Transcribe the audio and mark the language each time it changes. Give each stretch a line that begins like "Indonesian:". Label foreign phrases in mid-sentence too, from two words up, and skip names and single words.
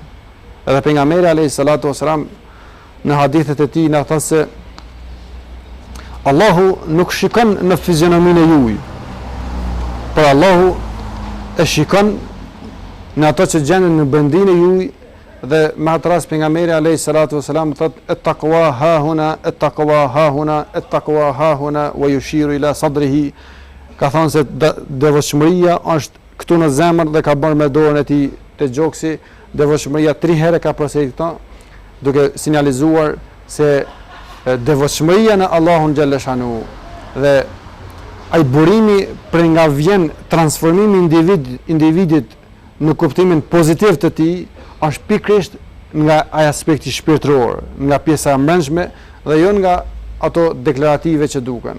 Albanian: Edhe pejgamberi
Arabic: عليه الصلاة والسلام
Albanian: në hadithet e tij na thotë se Allahu nuk shikon në fizionominë e juaj, por Allahu e shikon në ato që gjenden në brendinë e juaj, dhe me atë rast pejgamberi
Arabic: عليه الصلاة والسلام
Albanian: thotë
Arabic: التقوى هاهنا، التقوى هاهنا، التقوى هاهنا، ويشير إلى صدره.
Albanian: Ka thënë se devotshmëria është këtu në zemër dhe ka bërë me dorën e tij te gjoksi. Devotshmëria 3 herë ka përsëritur këto, duke sinjalizuar se devotshmëria në Allahun xhaleshanu dhe ai burimi për nga vjen transformimi individit në kuptimin pozitiv të tij është pikërisht nga ai aspekti shpirtëror, nga pjesa e mbrëmshme dhe jo nga ato deklarative që duken.